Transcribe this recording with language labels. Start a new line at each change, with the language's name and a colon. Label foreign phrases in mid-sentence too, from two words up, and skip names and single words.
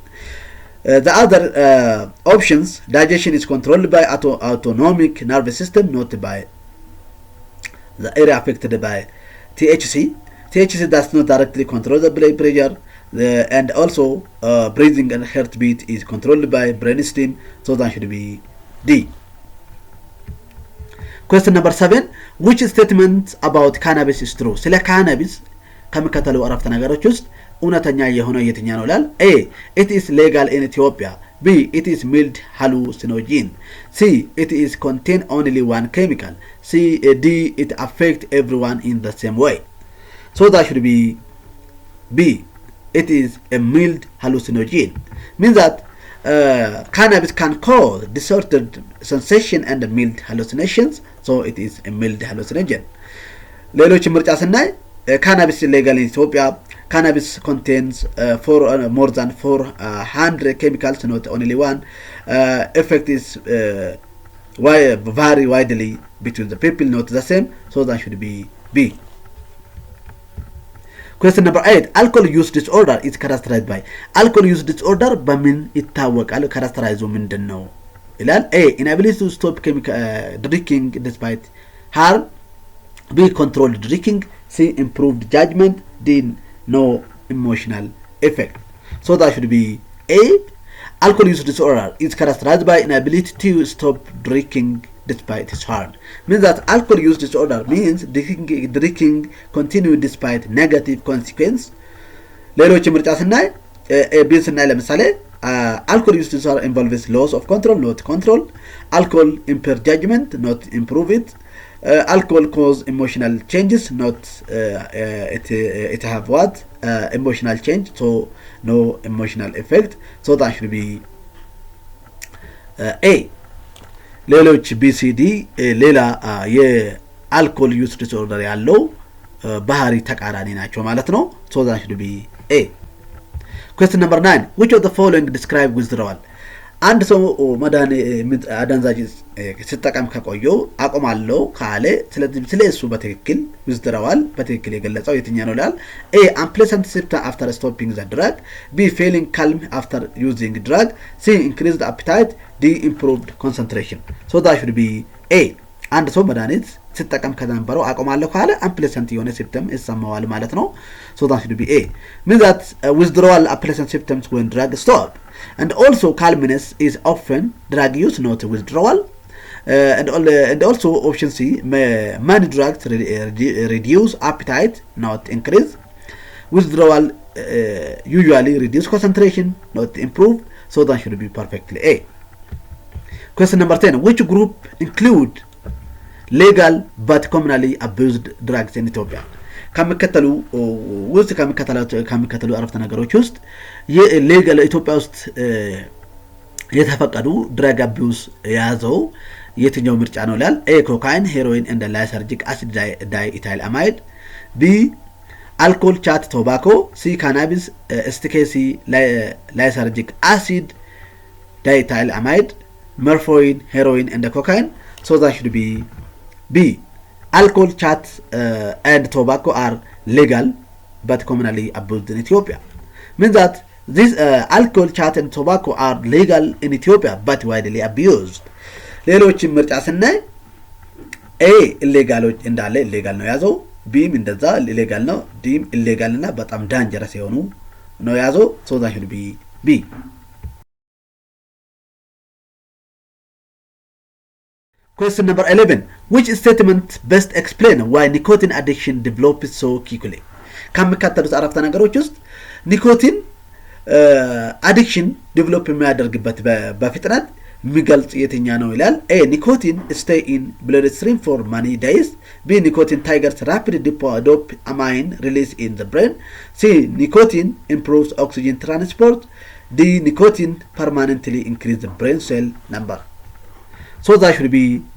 English: The other options, digestion is controlled by autonomic nervous system, not by the area affected by THC. THC does not directly control the blood pressure, and also breathing and heartbeat is controlled by brainstem, so that should be D. Question number 7. Which statement about cannabis is true?
Amharic: ስለ cannabis ከሚከተሉ አረፍተ ነገሮች ውስጥ እውነተኛ የሆነው የትኛው ነው ይላል?
English: A. It is legal in Ethiopia. B. It is mild hallucinogen. C. It is contain only one chemical. D. It affect everyone in the same way. So that should be B. It is a mild hallucinogen. Means that cannabis can cause disordered sensation and mild hallucinations. So it is a mild hallucinogen.
Amharic: ሌሎች ምርጫ ስናይ
English: cannabis is legal in Ethiopia. Cannabis contains more than 400 chemicals, not only one. Effect is vary widely between the people, not the same. So that should be B. Question number 8. Alcohol use disorder is characterized by. Alcohol use disorder
Amharic: በምን ይታወቃል? characterize ምንድን ነው ይላል?
English: A. Inability to stop drinking despite harm. B. Controlled drinking. C. Improved judgment. D. No emotional effect. So that should be A. Alcohol use disorder is characterized by inability to stop drinking despite its harm. Means that alcohol use disorder means drinking continue despite negative consequence.
Amharic: ሌሎች ምርጫ ስናይ ቢ ስናይ ለምሳሌ
English: alcohol use disorder involves loss of control, not control. Alcohol impair judgment, not improve it. Alcohol cause emotional changes, not it have what emotional change, so no emotional effect. So that should be A.
Amharic: ሌሎች BCD ሌላ የአልኮል
English: use disorder
Amharic: ያለው ባህሪ ተቃራኒ ናቸው ማለት ነው።
English: so that should be A. Question number 9. Which of the following describe withdrawal?
Amharic: አንድ ሰው አደንዛዥ ሲጠቀም ከቆየው አቆማለሁ ካለ ስለ እሱ በትክክል withdrawal በትክክል የገለጸው የትኛው ነው ይላል?
English: A. Unpleasant symptom after stopping the drug. B. Feeling calm after using drug. C. Increased appetite. D. Improved concentration. So that should be A.
Amharic: አንድ ሰው መድኃኒት ሲጠቀም ከነበረው አቆማለሁ ካለ unpleasant የሆነ symptom ይሰማዋል ማለት ነው።
English: So that should be A. Means that withdrawal unpleasant symptoms when drug stop. And also calmness is often drug use, not withdrawal. And also option C. Many drugs reduce appetite, not increase. Withdrawal usually reduce concentration, not improve. So that should be perfectly A. Question number 10. Which group include legal but commonly abused drugs in Ethiopia?
Amharic: ከመከተሉ ውስጥ ከመከተሉ አረፍተ ነገሮች ውስጥ የሌጋል ኢትዮጵያ ውስጥ የተፈቀዱ
English: drug abuse
Amharic: የያዘው የትኛው ምርጫ ነው ይላል?
English: A. cocaine heroin and lysergic acid diethylamide. B. alcohol chat tobacco. C. cannabis ecstasy lysergic acid diethylamide. Morphine, heroin and cocaine. So that should be B. Alcohol, chat and tobacco are legal but commonly abused in Ethiopia. Means that these alcohol, chat and tobacco are legal in Ethiopia but widely abused.
Amharic: ሌሎች ምርጫ ስናይ A. ኢሌጋሎች እንዳለ ኢሌጋል ነው ያዘው። Bም እንደዛ ኢሌጋል ነው። Dም ኢሌጋል እና በጣም ዳንጀረስ የሆኑ ነው ያዘው።
English: So that should be B. Question number 11. Which statement best explain why nicotine addiction develops so quickly?
Amharic: ከሚከተሉት አረፍተ ነገሮች ውስጥ
English: nicotine addiction develop
Amharic: የሚያደርግበት በፍጥነት የሚገልጽ የትኛ ነው ይላል?
English: A. nicotine stay in bloodstream for many days. B. nicotine triggers rapid dopamine release in the brain. C. nicotine improves oxygen transport. D. nicotine permanently increase the brain cell number. So that should be B.